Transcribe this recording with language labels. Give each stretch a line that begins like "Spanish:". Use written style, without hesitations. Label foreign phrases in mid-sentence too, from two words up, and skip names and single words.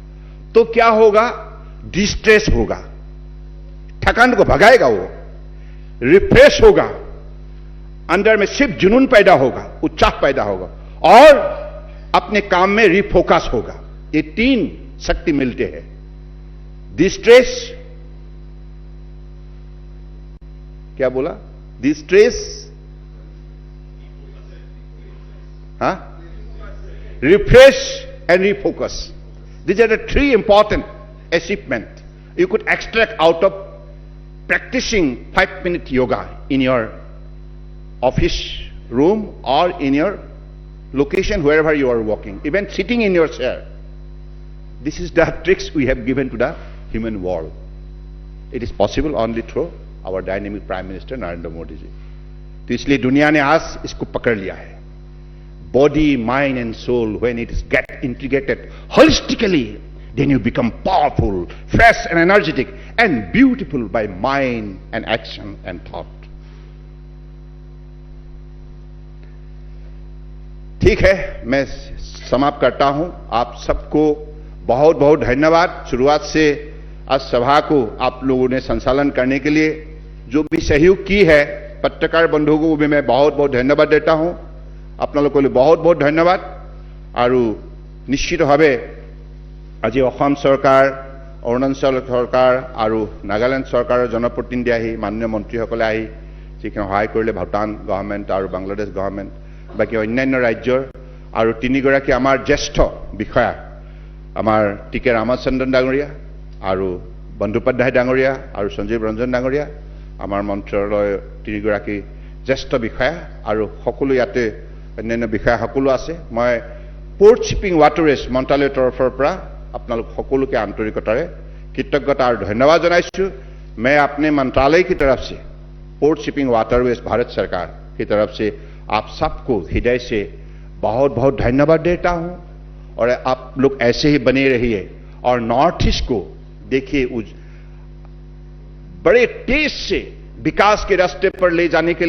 Hindi: तो क्या होगा, डिस्ट्रेस होगा, थकान को भगाएगा, वो रिफ्रेश होगा, अंदर में सिर्फ जुनून पैदा होगा, उत्साह पैदा होगा और अपने काम में रिफोकस होगा। ये 3 शक्ति मिलते हैं। डिस्ट्रेस, क्या बोला, डिस्ट्रेस,
English: refresh and refocus. These are the 3 important achievements you could extract out of practicing 5-minute yoga in your office room or in your location wherever you are working, even sitting in your chair. This is the tricks we have given to the human world. It is possible only through our dynamic Prime Minister Narendra Modi ji.
Hindi: तो इसलिए दुनिया ने आज इसको पकड़ लिया है।
English: Body, mind and soul, when it is get integrated holistically, then you become powerful, fresh and energetic and beautiful by mind and action and thought.
Hindi: ठीक है, मैं समाप्त करता हूं। आप सबको बहुत बहुत धन्यवाद। शुरुआत से आज सभा को आप लोगों ने संचालन करने के लिए जो भी सहयोग की है, पत्रकार बंधुओं को भी मैं बहुत बहुत धन्यवाद देता हूं। আপোনালোকলৈ बहुत बहुत धन्यवाद।
Assamese: আৰু নিশ্চিতভাৱে আজি অসম চৰকাৰ, অৰুণাচল চৰকাৰ আৰু নাগালেণ্ড চৰকাৰৰ জনপ্ৰতিনিধি আহি, মাননীয় মন্ত্ৰীসকলে আহি যিখিনি সহায় কৰিলে, ভূটান গভৰ্ণমেণ্ট আৰু বাংলাদেশ গভৰ্ণমেণ্ট, বাকী অন্যান্য ৰাজ্যৰ আৰু 3গৰাকী আমাৰ জ্যেষ্ঠ বিষয়া, আমাৰ টিকে ৰামচন্দ্ৰন ডাঙৰীয়া আৰু বন্দ্যোপাধ্যায় ডাঙৰীয়া আৰু সঞ্জীৱ ৰঞ্জন ডাঙৰীয়া, আমাৰ মন্ত্ৰালয়ৰ 3গৰাকী জ্যেষ্ঠ বিষয়া আৰু সকলো ইয়াতে অন্যান্য বিষয়া সকলো আছে। মই
English: port shipping waterways
Assamese: মন্ত্ৰালয়ৰ তৰফৰ পৰা আপোনালোক সকলোকে আন্তৰিকতাৰে
Hindi: कृतज्ञता और धन्यवाद
Assamese: जनाइछु।
Hindi: मैं अपने मंत्रालय की तरफ से,
English: port shipping waterways
Hindi: भारत सरकार की तरफ से आप सबको हृदय से बहुत बहुत धन्यवाद देता हूं। और आप लोग ऐसे ही बने रहिए और नॉर्थ ईस्ट को देखिए बड़े तेज से विकास के रास्ते पर ले जाने के